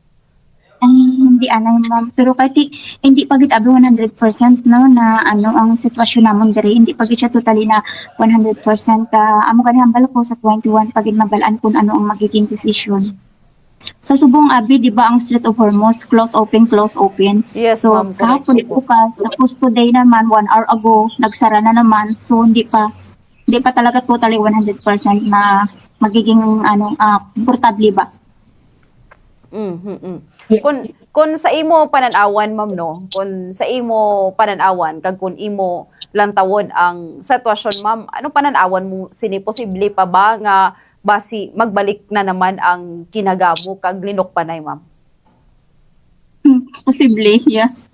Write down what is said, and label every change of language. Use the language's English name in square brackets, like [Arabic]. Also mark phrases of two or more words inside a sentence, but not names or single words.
[Hiligaynon] Ay, hindi anay, ma'am. Pero kahit hindi pa gid abi 100% no na ano ang sitwasyon namon diri, hindi pa gid siya totally na 100%. Amo kani hambal ko sa 21 pagid mabalaan kung ano ang magiging decision. Sa subong abi, di ba ang Strait of Hormuz, [English] close open, close open. [Hiligaynon] Yes, So, ma'am, correct kahapon po. [Filipino] bukas, tapos today naman, [English] 1 hour ago, [Filipino] nagsara na naman. So, hindi pa talaga totally 100% na magiging komportable ba. [Hiligaynon] Kung sa imo pananawan, ma'am, no, kung sa imo pananawan kag kung imo lantawon ang sitwasyon, ma'am. Anong pananawan mo sini posible pa ba nga basi magbalik na naman ang kinagamo kag linok panay, ma'am? Posible, yes.